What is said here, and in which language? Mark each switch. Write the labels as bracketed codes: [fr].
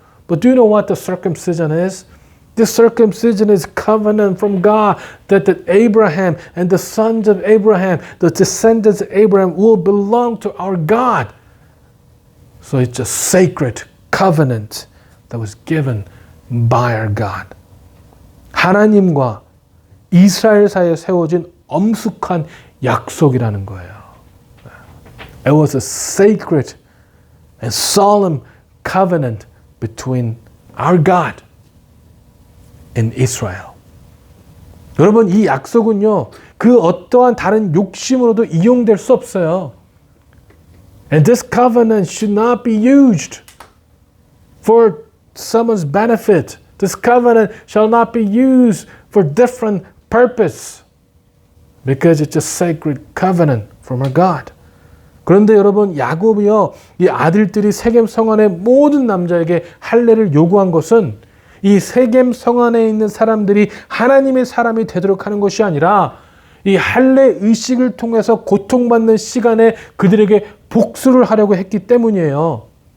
[en] But do you know what the circumcision is? This circumcision is covenant from God that Abraham and the sons of Abraham, the descendants of Abraham will belong to our God. So it's a sacred covenant that was given by our God. [ko] 하나님과 이스라엘 사이에 세워진 엄숙한 약속이라는 거예요. [en] It was a sacred and solemn covenant between our God and Israel. [ko] 여러분 이 약속은요. 그 어떠한 다른 욕심으로도 이용될 수 없어요. [en] And this covenant should not be used for someone's benefit. This covenant shall not be used for different purpose. Because it's a sacred covenant from our God. [ko] 그런데 여러분 야곱이요. 이 아들들이 세겜 성 안의 모든 남자에게 할례를 요구한 것은 이 세겜 성 안에 있는 사람들이 하나님의 사람이 되도록 하는 것이 아니라 이 할례 의식을 통해서 고통받는 시간에 그들에게 복수를 하려고 했기 때문이에요.